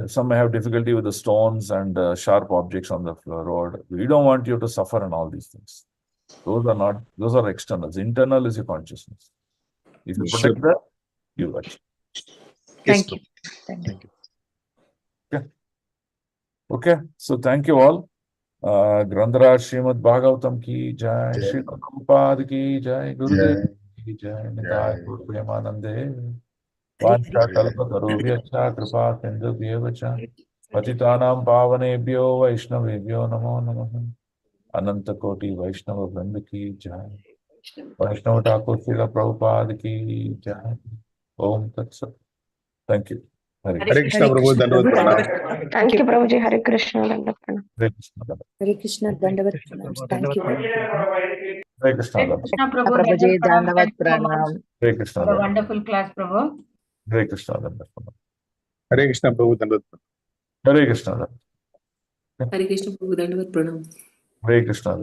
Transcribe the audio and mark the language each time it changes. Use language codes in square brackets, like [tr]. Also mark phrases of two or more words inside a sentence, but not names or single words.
[en] Some may have difficulty with the stones and sharp objects on the road. We don't want you to suffer and all these things. Those are externals. Internal is your consciousness. If you protect that, you achieve. Thank you. Thank you. Okay. So thank you all. [hi] ग्रंथराज श्रीमद् भागवतम् की जय, श्री प्रभुपाद की जय, गुरुदेव की जय, निताई गौर प्रेमानंदे. [sa] वाञ्छाकल्पतरुभ्यश्च कृपासिन्धुभ्य एव च पतितानां पावनेभ्यो वैष्णवेभ्यो नमो नमः. [hi] अनंत कोटि वैष्णव वृंद की जय। वैष्णव ठाकुर श्रील प्रभुपाद की जय। [sa] ओम तत्सत। [en] Thank you. [sa] हरे [hi] हरे कृष्ण प्रभु, दंडवत प्रणाम. [en] Thank you, Prabhuji. [hi] हरे कृष्ण। दंडवत प्रणाम. हरे कृष्ण। हरे कृष्ण, दंडवत प्रणाम. [en] Thank you. [hi] हरे कृष्ण। हरे कृष्ण प्रभु, Prabhuji, दंडवत प्रणाम. Dandavat [en] Thank you so much [hi] Pranam. हरे कृष्ण। [en] for the wonderful class, Prabhu. [hi] हरे कृष्ण। हरे कृष्ण प्रभु, दंडवत प्रणाम. हरे कृष्ण। हरे कृष्ण प्रभु दंडवत प्रणाम। हरे कृष्ण।